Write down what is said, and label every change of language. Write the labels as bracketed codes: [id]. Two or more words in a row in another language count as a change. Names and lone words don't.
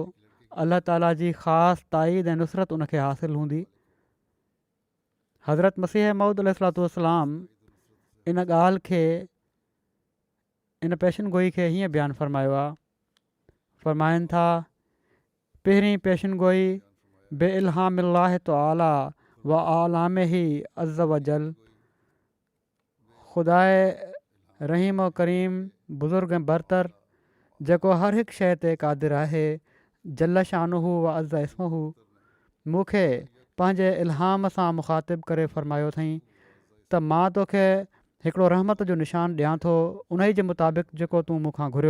[sd] अल्लाह ताला जी ख़ासि ताईद ऐं नुसरत उनखे हासिलु हूंदी. हज़रत मसीह मऊद अलैहिस्सलाम इन ॻाल्हि खे, इन पेशन गोई खे हीअं बयानु फ़रमायो आहे. फ़रमाइनि था, पहिरीं पेशन गोई [ar] بإلهام الله تعالى وإعلامه عز وجل, [sd] ख़ुदाए रहीम व करीम बुज़ुर्ग ऐं बरतर जेको हर हिकु शइ ते क़ादिर आहे, [ar] جل شانه وعز اسمه, [sd] मूंखे पंहिंजे इल्हाम सां मुख़ातिब करे फ़रमायो अथई त मां तोखे हिकिड़ो रहमत जो निशान ॾियां थो उन ई जे मुताबिक़ जेको तूं मूंखां घुरियो.